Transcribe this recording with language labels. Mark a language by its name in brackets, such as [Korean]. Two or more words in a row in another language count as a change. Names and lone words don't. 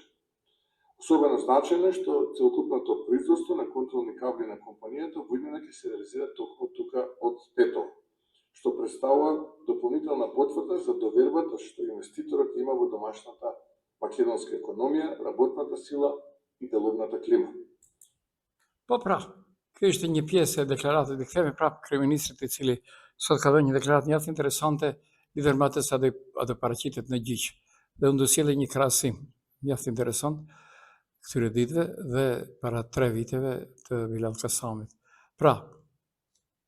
[Macedonian] Особено значајно е што целокупното производство на контролни кабли на компанијата во иднина ќе се реализира токму тука од Тетово, што представува дополнителна потврда за довербата што инвеститорот има во домашната македонска економија, работната сила и деловната клима. [Albanian] Po pra, kjo ishte një pjesë e deklaratës, dhe kthehemi prapë kryeministrit i cili sot ka dhënë një deklaratë mjaft interesante lidhur me atë sa do paraqitet në gjyq. Dhe unë do sjellë një krahasim mjaft interesant këtyre ditëve dhe para 3 viteve të Bilal Kasamit.